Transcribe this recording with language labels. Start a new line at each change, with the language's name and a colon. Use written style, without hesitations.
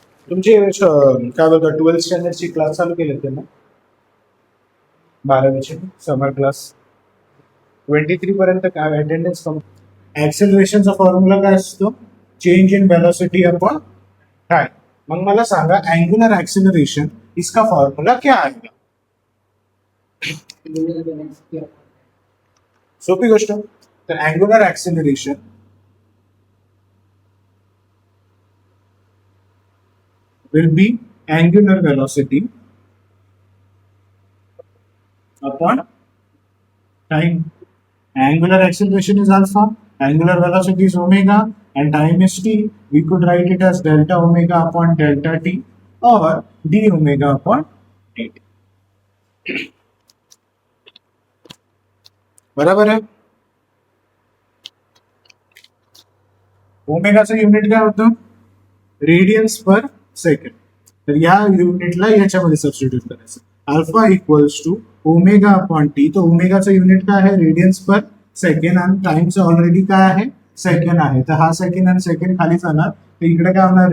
Marathi: तुमची काय बोलतो 12th स्टँडर्डची क्लास चालू केले ते ना, 12वीचे समर क्लास 23 पर्यंत काय अटेंडन्स कम. ऍक्सेलरेशनचा फॉर्म्युला काय असतो?
English: Change in velocity upon time.
Marathi: मग मला सांगा अँग्युलर ऍक्सेलरेशन
Hindi: इसका फॉर्म्युला क्या आएगा?
Marathi: सोपी गोष्ट.
English: तर angular acceleration will be angular velocity upon time. Angular acceleration is alpha, angular velocity is omega, and time is t. We could write it as delta omega upon delta t or d omega upon dt.
Marathi: बराबर आहे. ओमेगाचं unit काय होतं? Radiance पर second. तर या युनिटला याच्यामध्ये substitute करायचं.
English: Alpha equals to omega upon T.
Marathi: तर ओमेगाचं युनिट काय आहे? रेडियन्स पर सेकंड, आणि टाइमचं ऑलरेडी काय आहे? सेकंड आहे. तर हा सेकंड आणि सेकंड खाली जाणार, तर इकडे काय होणार?